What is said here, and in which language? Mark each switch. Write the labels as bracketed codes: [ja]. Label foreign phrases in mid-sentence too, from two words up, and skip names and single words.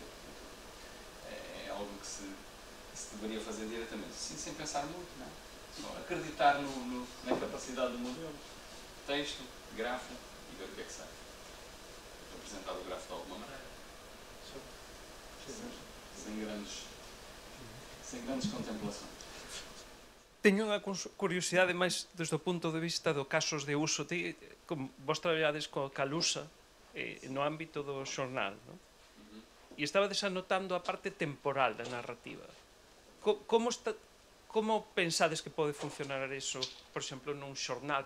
[pt] É algo que se deveria fazer diretamente, assim, sem pensar muito, não é? Só acreditar na capacidade do modelo, texto, grafo, e ver o que é que sai. Apresentar o grafo de alguma maneira. Sem grandes contemplações. [gl] Teño unha curiosidade máis desde o punto de vista do casos de uso. Como vos traballades coa Calusa no ámbito do xornal, non? E estaba desanotando a parte temporal da narrativa. Como pensades que pode funcionar iso, por exemplo, nun xornal?